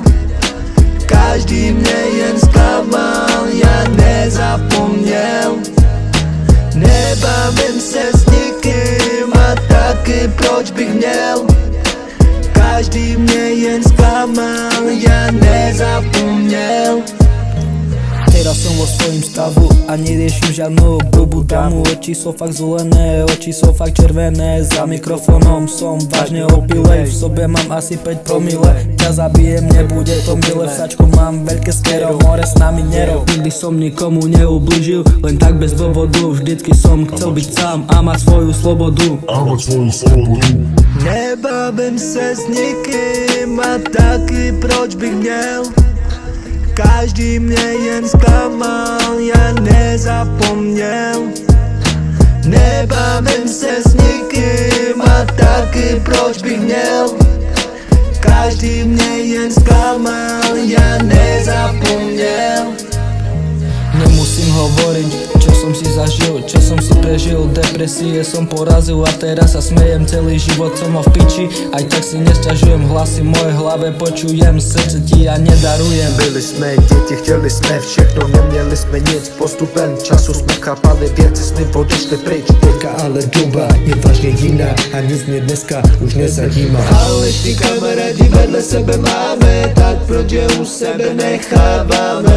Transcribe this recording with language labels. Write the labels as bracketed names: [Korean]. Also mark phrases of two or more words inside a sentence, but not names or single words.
[Czech] Každý mě jen zklamal, já nezapomněl. Nebavím se s nikým a taky proč bych měl. Každý mě jen zklamal, já nezapomněl. [Slovak] Teraz som vo svojím stavu a neriešim žiadnu blbú damu. Oči sú fakt zelené, oči sú fakt červené. Za mikrofónom som vážne opilej, v sobe mám asi 5 promile. Ťa zabijem, nebude to milé, v sačku mám veľké skero, more s nami nerov. Nikdy som nikomu neublížil, len tak bez dôvodu. Vždycky som chcel byť sám a mať svoju slobodu. [Czech] Nebavím se s nikým a taky proč bych měl. Každý mě jen zklamal, já nezapomněl. Nebavím se s nikým a taky proč bych měl. Každý mě jen zklamal, já nezapomněl. [Slovak] Nemusím hovoriť, čo som si zažil, čo som si prežil. Depresie som porazil a teraz sa smejem. Celý život som ho v piči, aj tak si nesťažujem. Hlasy moje hlave počujem, srdce ti ja nedarujem. [Czech] Byli jsme děti, chtěli jsme všechno, neměli jsme nic. Postupem času jsme chápali věci, sny odešly pryč. Teďka ale doba je vážně jiná a nic mě dneska už nezajímá. Ale ty kamarádi vedle sebe máme, tak proč je u sebe necháváme?